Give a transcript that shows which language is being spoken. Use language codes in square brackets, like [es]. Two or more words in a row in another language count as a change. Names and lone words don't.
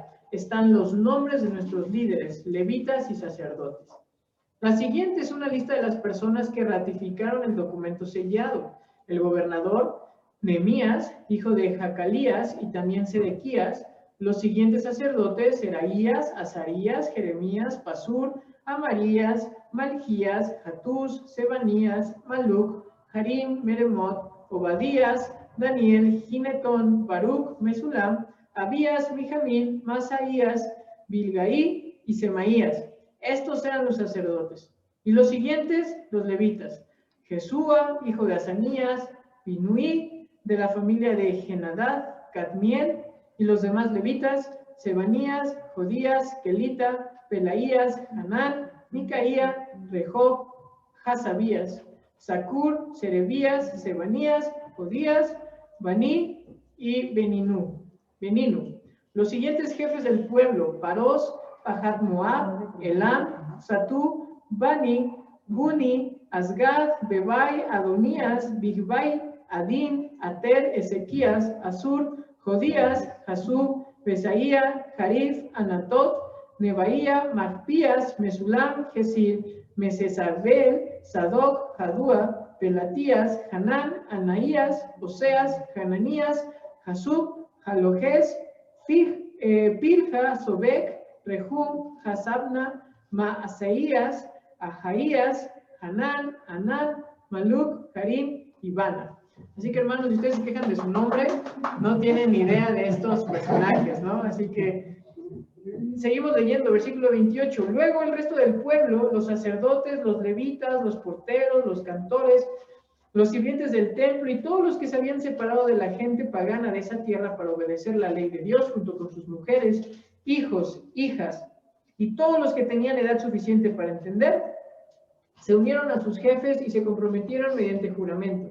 [es] Están los nombres de nuestros líderes, levitas y sacerdotes. La siguiente es una lista de las personas que ratificaron el documento sellado: el gobernador Nehemías, hijo de Jacalías, y también Sedequías. Los siguientes sacerdotes: Seraías, Azarías, Jeremías, Pasur, Amarías, Malquías, Hatús, Sebanías, Maluc, Harim, Meremot, Obadías, Daniel, Ginetón, Baruch, Mesulam, Abías, Mijamín, Masaías, Bilgaí y Semaías. Estos eran los sacerdotes. Y los siguientes, los levitas: Jesúa, hijo de Asanías, Binuí, de la familia de Genadad, Cadmiel, y los demás levitas: Sebanías, Jodías, Kelita, Pelaías, Hanán, Micaía, Rehob, Hasabías, Zacur, Serebías, Sebanías, Jodías, Baní y Beninu. Los siguientes jefes del pueblo: Paros, Pahat Moab, Elam, Satú, Bani, Buni, Asgad, Bebai, Adonías, Bigbai, Adín, Ater, Ezequías, Asur, Jodías, Jasub, Besaía, Jarif, Anatot, Nebaía, Magpías, Mesulam, Gesir, Mesesabel, Sadoc, Jadúa, Pelatías, Hanán, Anaías, Oseas, Hananías, Jasub, Jalojes, Pirja, Sobek, Rehum, Hasabna, Maasaías, Ajaías, Hanán, Anán, Maluc, Harim y Bana. Así que, hermanos, si ustedes se quejan de su nombre, no tienen ni idea de estos personajes, ¿no? Así que seguimos leyendo, versículo 28. Luego el resto del pueblo, los sacerdotes, los levitas, los porteros, los cantores, los sirvientes del templo y todos los que se habían separado de la gente pagana de esa tierra para obedecer la ley de Dios, junto con sus mujeres, hijos, hijas y todos los que tenían edad suficiente para entender, se unieron a sus jefes y se comprometieron mediante juramento.